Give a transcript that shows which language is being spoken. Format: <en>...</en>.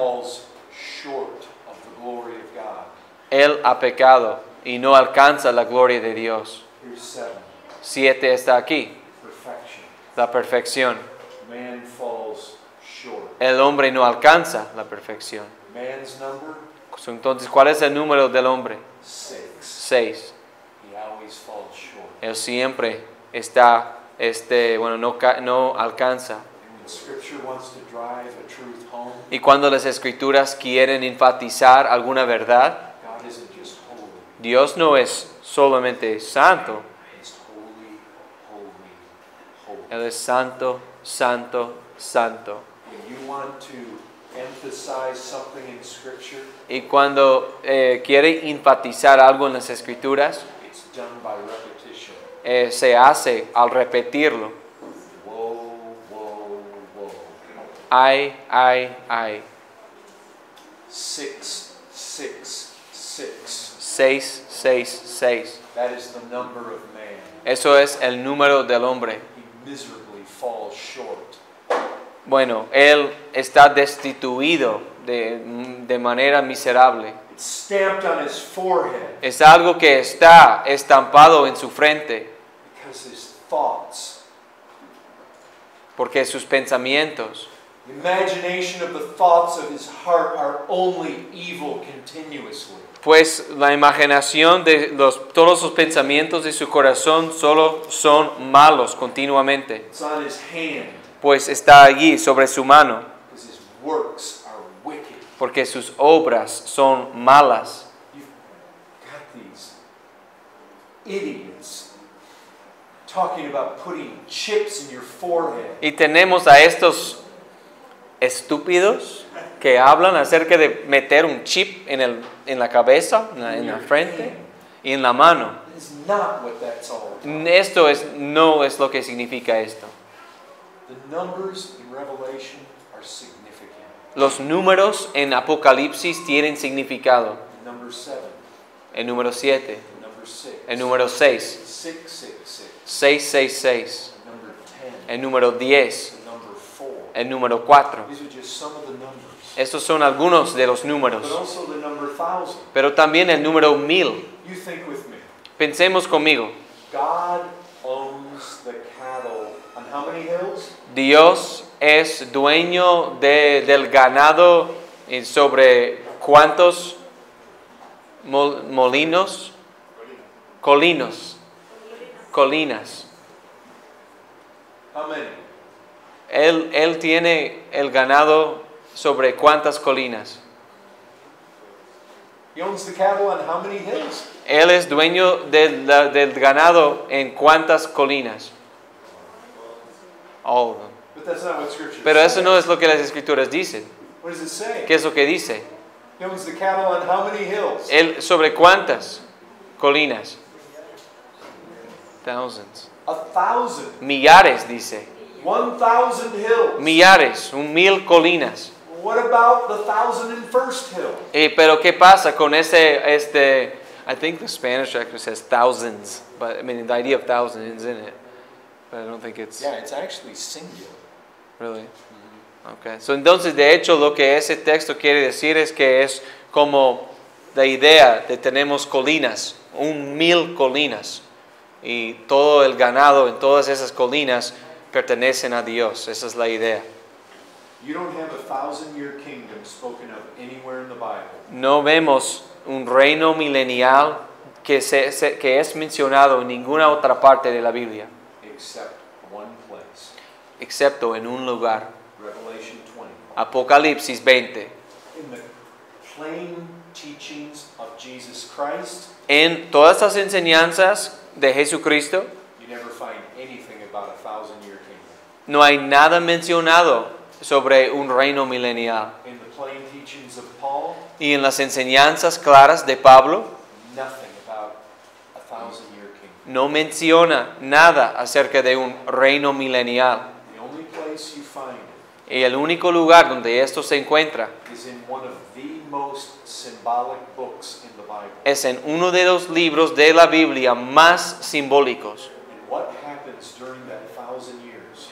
<en>falls short of the glory of God.</en> <es>Él ha pecado y no alcanza la gloria de Dios.</es> <en>Here's 7.</en> <es>7 está aquí,</es> <en>Perfection.</en> <es>la perfección.</es> <en>Man falls short.</en> <es>El hombre no alcanza la perfección.</es> <en>Man's number,</en> <es>Entonces, ¿cuál es el número del hombre?</es> <en>6.</en> <es>6.</es> <en>He always falls short.</en> <es>Él siempre está, no alcanza.</es> <en>And when Scripture wants to drive a truth home,</en> <es>Y cuando las escrituras quieren enfatizar alguna verdad,</es> <en>God isn't just holy.</en> <es>Dios no es solamente santo,</es> <en>He's holy, holy, holy.</en> <es>Él es santo, santo, santo.</es> <en>When you want to emphasize something in Scripture,</en> <es>Y cuando quiere enfatizar algo en las escrituras,</es> <en>it's done by repetition.</en> <es>se hace al repetirlo.</es> <en>Whoa, whoa, whoa.</en> <es>Ay, ay, ay.</es> <en>6, 6, 6.</en> <es>6, 6, 6.</es> <en>That is the number of man.</en> <es>Eso es el número del hombre.</es> <en>He miserably falls short.</en> <es>Bueno, él está destituido de manera miserable.</es> <en>It's stamped on his forehead</en> <es>Es algo que está estampado en su frente,</es> <en>because his thoughts,</en> <es>porque sus pensamientos,</es> <en>the imagination of the thoughts of his heart are only evil continuously.</en> <es>pues la imaginación de todos los pensamientos de su corazón solo son malos continuamente,</es> <en>It's on his hand</en> <es>pues está allí sobre su mano,</es> <en>because his works are wicked.</en> <es>porque sus obras son malas.</es> <en>You've got these idiots talking about putting chips in your forehead.</en> <es>Y tenemos a estos estúpidos que hablan acerca de meter un chip en la cabeza, en la frente y en la mano.</es> <en>That is not what that's all about.</en> <es>Esto no es lo que significa esto.</es> <en>The numbers in Revelation are significant.</en> <es>Los números en Apocalipsis tienen significado.</es> <en>Number 7,</en> <es>El número 7,</es> <en>number 6,</en> <es>el número 6,</es> <en>666,</en> <es>666,</es> <en>number 10,</en> <es>el número 10,</es> <en>number 4.</en> <es>el número 4.</es> <en>These are just some of the numbers.</en> <es>Estos son algunos de los números.</es> <en>But also the number 1,000.</en> <es>Pero también el número 1000.</es> <en>You think with me.</en> <es>Pensemos conmigo.</es> <en>God owns the cattle on how many hills?</en> <es>Dios es dueño del ganado y sobre cuántos molinos, colinas.</es> <en>How many?</en> <es>Él tiene el ganado sobre cuántas colinas.</es> <en>He owns the cattle on how many hills?</en> <es>Él es dueño del ganado en cuántas colinas.</es> <en>All of them. But that's not what Scripture</en> <es>Pero</es> <en>says.</en> <es>eso no es lo que las escrituras dicen.</es> <en>What does it say?</en> <es>¿Qué es lo que dice?</es> <en>He owns the cattle on how many hills?</en> <es>Él sobre cuántas colinas.</es> <en>Thousands. 1,000.</en> <es>Millares dice.</es> <en>1,000 hills.</en> <es>Millares, 1000 colinas.</es> <en>What about the 1,001st hill?</en> <es>Pero ¿qué pasa con</es> <en>I think the Spanish actually says thousands, but I mean the idea of thousands is in it. But I don't think it's Yeah, it's actually singular. really. Okay.</en> <es>So entonces de hecho lo que ese texto quiere decir es que es como la idea de tenemos colinas, 1000 colinas y todo el ganado en todas esas colinas pertenecen a Dios. Esa es la idea.</es> <en>You don't have a 1,000-year kingdom spoken of anywhere in the Bible.</en> <es>No vemos un reino milenial que es mencionado en ninguna otra parte de la Biblia,</es> <en>Except one place.</en> <es>excepto en un lugar.</es> <en>Revelation 20.</en> <es>Apocalipsis 20.</es> <en>In the plain teachings of Jesus Christ,</en> <es>En todas las enseñanzas de Jesucristo</es> <en>you never find anything about a 1,000-year kingdom.</en> <es>no hay nada mencionado sobre un reino milenial.</es> <en>In the plain teachings of Paul,</en> <es>Y en las enseñanzas claras de Pablo</es> <en>nothing about a 1,000-year kingdom.</en> <es>no menciona nada acerca de un reino milenial.</es> <en>The only place you find it</en> <es>Y el único lugar donde esto se encuentra</es> <en>is in one of the most symbolic books in the Bible.</en> <es>es en uno de los libros de la Biblia más simbólicos.</es> <en>And what happens during that 1,000 years?</en>